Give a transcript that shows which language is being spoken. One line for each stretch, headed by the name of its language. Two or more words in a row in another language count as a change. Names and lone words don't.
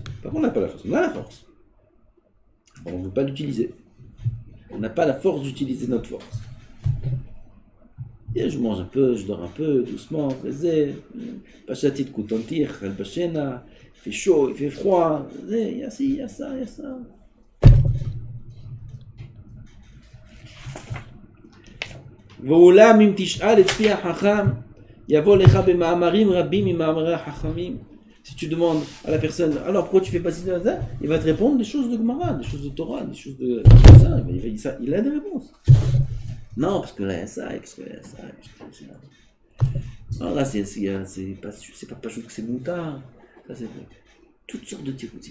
French: Pas qu'on n'a pas la force, on a la force. On ne veut pas l'utiliser. On n'a pas la force d'utiliser notre force. Et je mange un peu, je dors un peu, doucement, Pachatit koutantir, il fait chaud, il fait froid, il y a ci, il y a ça, il y a ça.
Hebrew: ואולם אם תשאל את פי החכם יבוא לך במאמרים רבים ממאמרי החכמים.
French: Si tu demandes à la personne, alors pourquoi tu fais pas ci, ça, il va te répondre des choses de Gemara, des choses de Torah, des choses de ça, il a des réponses. Non, parce que là il y a ça, et parce que là il y a ça, et parce que là non, là c'est pas juste que c'est moutard, ça c'est toutes sortes de tiroutis.